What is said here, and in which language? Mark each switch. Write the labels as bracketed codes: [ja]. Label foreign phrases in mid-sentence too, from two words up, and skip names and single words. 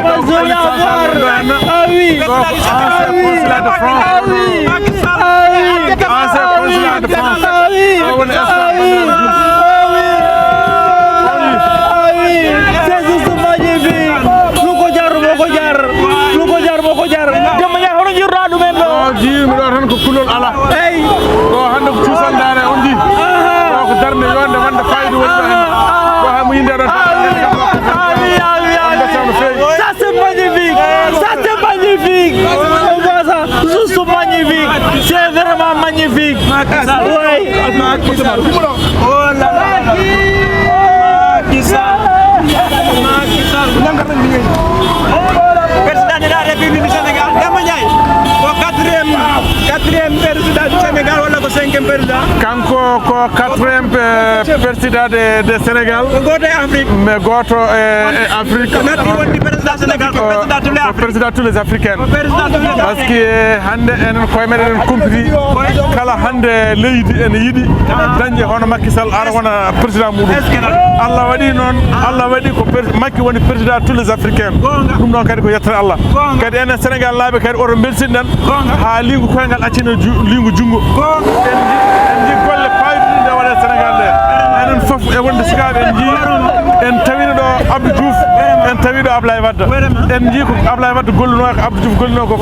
[fr] Ah oui. Consulat de France. Ancien consulat de France. C'est juste magnifique. [ff] Lu ko jar moo ko jar. Dem ya hono jirra dum en do. Ji mi do tan ko kulol ala. Ey. Do hande ko cuusal dare on ji. Ko darne yonde wonde faydu woni hen. Ko ha mo yinde do. [fr] Ça c'est magnifique. Ça c'est magnifique. On voit ça. Juste magnifique. C'est vraiment magnifique. Oui. Oh là là. Président de la République du Sénégal, Demba Ndiaye, quatrième président du Sénégal [ff] wala ko [fr] cinquième président? [ff] Kanko ko [fr] quatrième président de Sénégal. [ff] Goto e Afrique. Mais goto e Afrique. Natti woni président Sénégal ko [fr] président tous les Africains. Président Parce que [ff] hande enen koye meɗen compris kala hande leydi ene yiɗi dañde hono Macky Sall ara wona président muɗum. Allah waɗi noon Allah waɗi ko Macky woni [fr] président tous les Africains. [ff] Ɗum noon kadi ko yettere Allah. Kadi enen Sénégal laaɓe kadi oto belsinɗen ha lingu koyngal accina lingu junggo. En ji golle payduɗe nde waɗe Sénégal nde. Enen fof e wonde sukaɓe en ji en tawino ɗo Abdou Diouf en tawi ɗo Ablaye Wade en ji ko Ablaye Wade golluno ko Abdou Diouf golluno ko